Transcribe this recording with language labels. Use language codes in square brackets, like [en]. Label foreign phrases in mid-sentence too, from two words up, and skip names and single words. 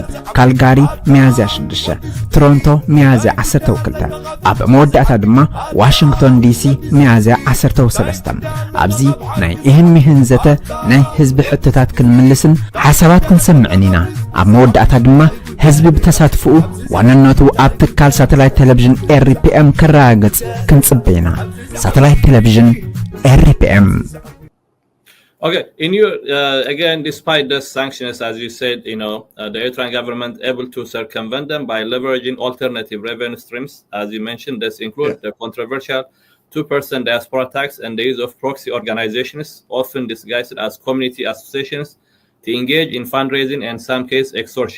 [ti] ካልጋሪ ሚያዝያ 6፣ ቶሮንቶ ሚያዝያ 12፣ ኣብ መወዳእታ ድማ ዋሽንግተን ዲሲ ሚያዝያ 13። ኣብዚ ናይ ይህን ምህን ዘተ ናይ ህዝቢ ሕቶታት ክንምልስን ሓሳባት ክንሰምዕን ኢና። ኣብ መወዳእታ ድማ ህዝቢ ብተሳትፍኡ ዋናነቱ ኣብ ትካል ሳተላይት ቴሌቪዥን RPM ከረጋግጽ ክንጽበይና ሳተላይት ቴሌቪዥን RPM. [en] Okay, in your again, despite the sanctions, as you said, the Eritrean government able to circumvent them by leveraging alternative revenue streams, as you mentioned. This includes the controversial 2% diaspora tax and the use of proxy organizations, often disguised as community associations, to engage in fundraising and, in some cases, extortion.